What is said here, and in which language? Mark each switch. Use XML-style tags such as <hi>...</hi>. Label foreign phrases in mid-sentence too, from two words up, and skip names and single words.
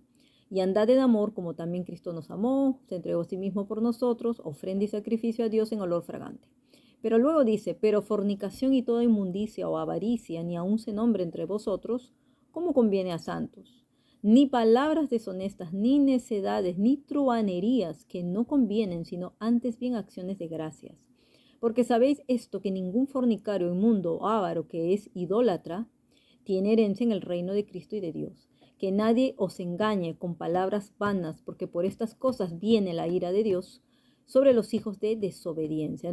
<es>Y andad en amor como también Cristo nos amó, se entregó a sí mismo por nosotros, ofrenda y sacrificio a Dios en olor fragante. Pero luego dice: pero fornicación y toda inmundicia o avaricia ni aun se nombre entre vosotros, como conviene a santos. Ni palabras deshonestas, ni necedades, ni truhanerías que no convienen, sino antes bien acciones de gracias. Porque sabéis esto, que ningún fornicario, inmundo o avaro que es idólatra tiene herencia en el reino de Cristo y de Dios. que nadie os engañe con palabras vanas, porque por estas cosas viene la ira de Dios sobre los hijos de desobediencia.</es>